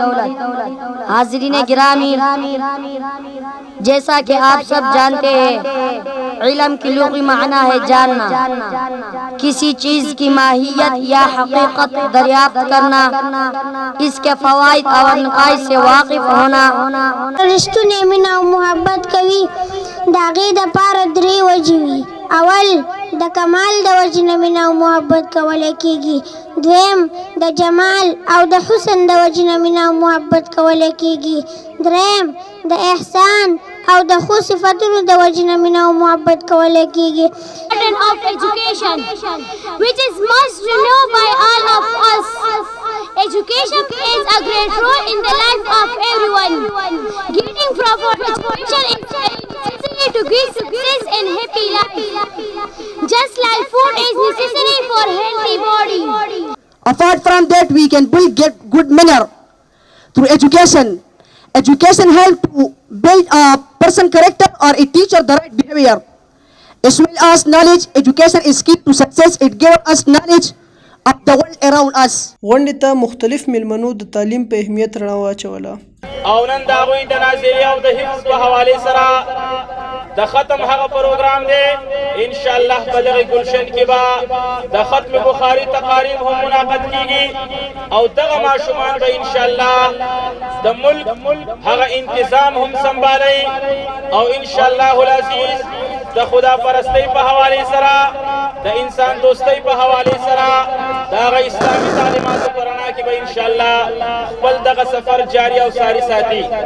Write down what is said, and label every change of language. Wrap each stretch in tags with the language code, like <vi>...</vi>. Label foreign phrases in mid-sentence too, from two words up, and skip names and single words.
<ur>حاضرین گرامی، جیسا کہ آپ سب جانتے ہیں، علم کی لغوی معنی ہے جاننا، کسی چیز کی ماہیت یا حقیقت دریافت کرنا، اس کے فوائد اور نقائص سے واقف ہونا.</ur> <ps>رښتونې مینه او محبت کوي، د هغې دپاره درې وجې وي. اول د کمال د وجې نه مینه او محبت کولی کېږي. دویم د جمال او د حسن د وجې نه مینه او محبت کولی کېږي. دریم د احسان او د ښو صفتونو د وجې نه مینه او محبت کولی کېږي.</ps> <en>Of education, which is must know by all of us. Education plays a great role in the life of everyone. Getting proper education is necessary to get success in happy life. Just like food is necessary for healthy body. Apart from that, we can get good manner through education. Education helps to build a person's character or a teacher the right behavior. As well as knowledge, education is key to success. It gives us knowledge of the world around us.</en> <ps>غونډې ته مختلف میلمنو د تعلیم په اهمیت رڼا واچوله. او نن د هغوی د ناظري او د حفظ په حوالې سره د ختم هغه پروګرام دی. انشاءالله په دغه ګلشن کې به د ختم بخاري تقاریب هم منعقد کیږي او دغه ماشومان به انشاءالله د ملک هغه انتظام هم سنبالوي او</ps> <ar>انشاءالله العزیز</ar> <ps>د خدا پرستی په حوالې سره د انسان دوستی په حوالې سره د هغه اسلامي تعلیماتو په رڼا کې به انشاءالله خپل دغه سفر جاری او ساری ساتي.</ps>